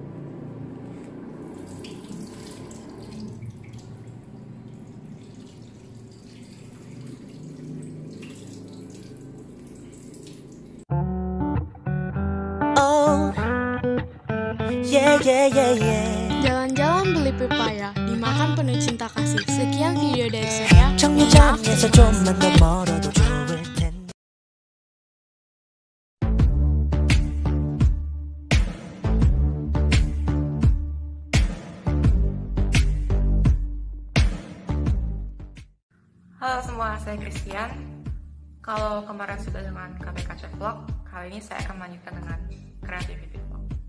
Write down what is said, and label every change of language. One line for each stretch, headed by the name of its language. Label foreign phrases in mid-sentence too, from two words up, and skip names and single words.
English: Oh, yeah, yeah, yeah, yeah.
Indonesian: Jalan-jalan beli pepaya, dimakan penuh cinta kasih. Sekian video dari saya.
Korean: 정류장에서 좀만 더 멀어도 좋을 텐데.
Indonesian: Halo semua, saya Christian. Kalau kemarin sudah dengan KPKC Vlog, kali ini saya akan melanjutkan dengan Creativity Vlog.